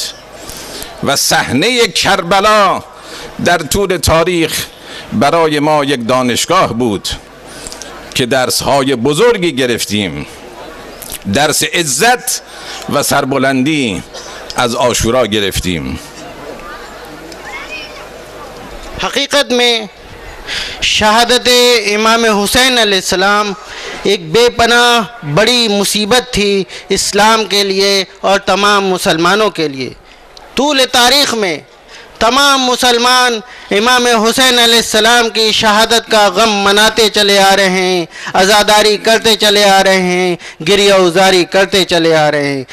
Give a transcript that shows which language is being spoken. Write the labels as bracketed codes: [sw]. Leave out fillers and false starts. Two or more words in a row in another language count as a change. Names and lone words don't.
[fa] و صحنه کربلا در طول تاریخ برای ما یک دانشگاه بود که درسهای بزرگی گرفتیم. درس عزت و سربلندی از عاشورا گرفتیم. [hi] हकीकत में शहादत इमाम हुसैन अलैहिस्सलाम एक बेपनाह बड़ी मुसीबत थी इस्लाम के लिए और तमाम मुसलमानों के लिए। तूल तारीख़ में तमाम मुसलमान इमाम हुसैन अलैहिस्सलाम की शहादत का गम मनाते चले आ रहे हैं, अज़ादारी करते चले आ रहे हैं, गिरिया उजारी करते चले आ रहे हैं।